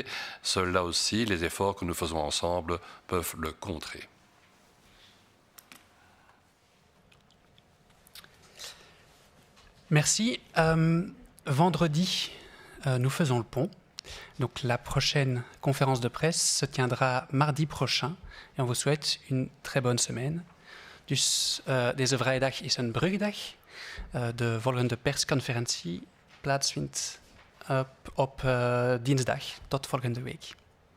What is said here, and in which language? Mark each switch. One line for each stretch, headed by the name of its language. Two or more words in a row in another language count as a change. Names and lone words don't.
French: Seul là aussi, les efforts que nous faisons ensemble peuvent le contrer. Merci. Vendredi, nous faisons le pont. Donc la prochaine conférence de presse se tiendra mardi prochain. Et on vous souhaite une très bonne semaine.
Dutch: Dus deze vrijdag is een brugdag. De volgende persconferentie plaatsvindt op dinsdag. Tot volgende week.